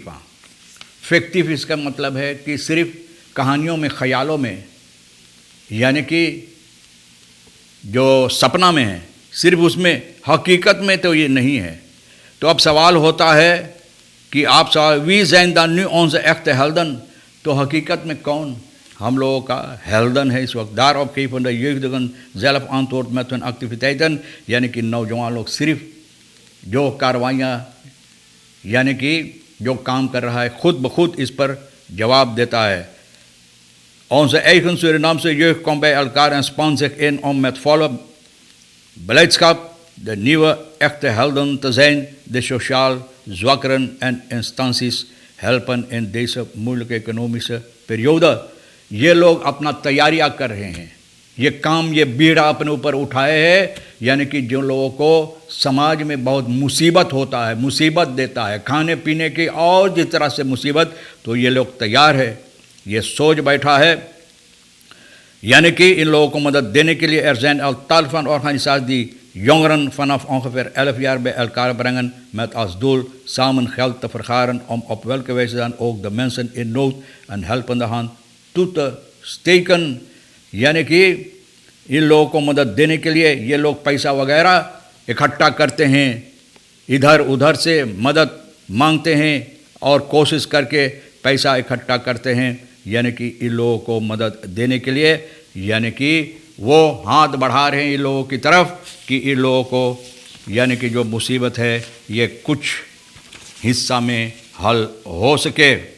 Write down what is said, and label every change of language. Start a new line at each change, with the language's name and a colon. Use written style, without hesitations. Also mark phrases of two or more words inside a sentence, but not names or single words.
Hindi: हाँ, फिक्टिव इसका मतलब है कि सिर्फ कहानियों में, ख्यालों में, यानी कि जो सपना में है सिर्फ उसमें, हकीकत में तो ये नहीं है। तो अब सवाल होता है कि आप सवाल वी
Dutch: zijn dan nu onze echte helden,
Hindi: तो हकीकत में कौन हम लोगों का हेल्दन है इस वक्त?
Dutch: Daarop geven de jeugdigen zelf antwoord met hun activiteiten,
Hindi: यानी कि नौजवान लोग सिर्फ जो कार्रवाइयाँ यानी कि जो काम कर रहा है खुद ब खुद इस पर जवाब देता है.
Dutch: Onze eigen Surinaamse jeugd komt bij elkaar en spant zich in om met volle beleidschap de nieuwe echte helden te zijn, de sociaal zwakkeren en instanties helpen in deze moeilijke economische periode.
Hindi: ये लोग अपना तैयारियां कर रहे हैं, ये काम, ये बीड़ा अपने ऊपर उठाए हैं, यानी कि जो लोगों को समाज में बहुत मुसीबत होता है, मुसीबत देता है, खाने पीने की और जिस तरह से मुसीबत, तो ये लोग तैयार है, ये सोच बैठा है, यानी कि इन लोगों को मदद देने के लिए
Dutch: zijn al tal van organisaties die jongeren vanaf ongeveer 11 jaar bij elkaar brengen met als doel samen geld te vergaren om op welke wijze dan ook de mensen in nood een helpende hand toe te steken.
Hindi: यानी कि इन लोगों को मदद देने के लिए ये लोग पैसा वगैरह इकट्ठा करते हैं, इधर उधर से मदद मांगते हैं और कोशिश करके पैसा इकट्ठा करते हैं, यानी कि इन लोगों को मदद देने के लिए, यानी कि वो हाथ बढ़ा रहे हैं इन लोगों की तरफ कि इन लोगों को यानी कि जो मुसीबत है ये कुछ हिस्सा में हल हो सके.